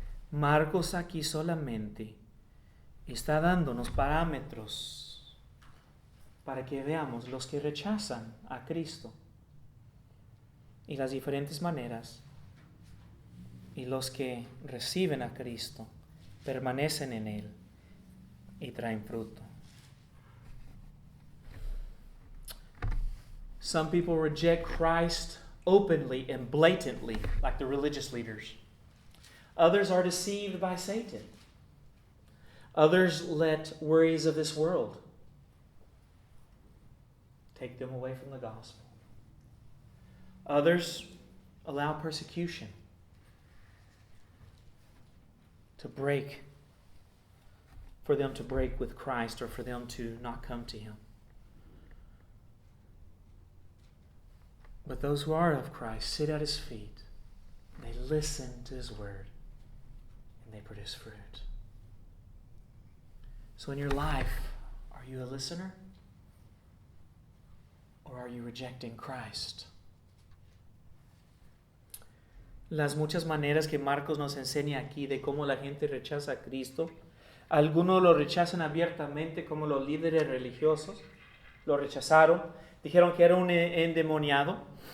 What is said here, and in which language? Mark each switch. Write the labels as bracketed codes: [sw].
[es] Marcos aquí solamente está dándonos parámetros para que veamos los que rechazan a Cristo y las diferentes maneras, y los que reciben a Cristo, permanecen en Él y traen fruto. [en] Some people reject Christ openly and blatantly, like the religious leaders. Others are deceived by Satan. Others let worries of this world take them away from the gospel. Others allow persecution for them to break with Christ, or for them to not come to Him. But those who are of Christ sit at His feet, they listen to His word, and they produce fruit. So in your life, are you a listener? Or are you rejecting Christ? [es] Las muchas maneras que Marcos nos enseña aquí de cómo la gente rechaza a Cristo. Algunos lo rechazan abiertamente, como los líderes religiosos lo rechazaron. Dijeron que era un endemoniado.